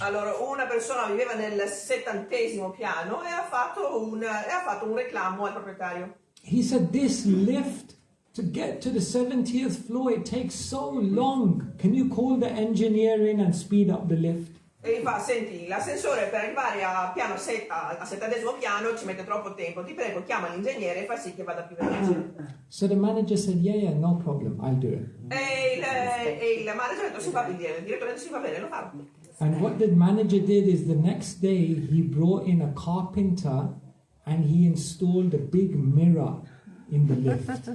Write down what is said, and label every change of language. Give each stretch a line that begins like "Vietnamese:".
Italian: Allora, una persona viveva nel 70° piano e ha fatto un reclamo al proprietario.
English: He said, this lift to get to the 70th floor, it takes so long. Can you call the engineer in and speed up the lift?
Italian: E gli fa, senti, l'ascensore per arrivare al 70° piano ci mette troppo tempo, ti prego chiama l'ingegnere e fa sì che vada più veloce.
English: So the manager said, yeah, no problem, I'll do it.
Italian: E il manager ha detto, il direttore si va bene, lo fa.
English: And what the manager did is the next day he brought in a carpenter and he installed a big mirror in the lift.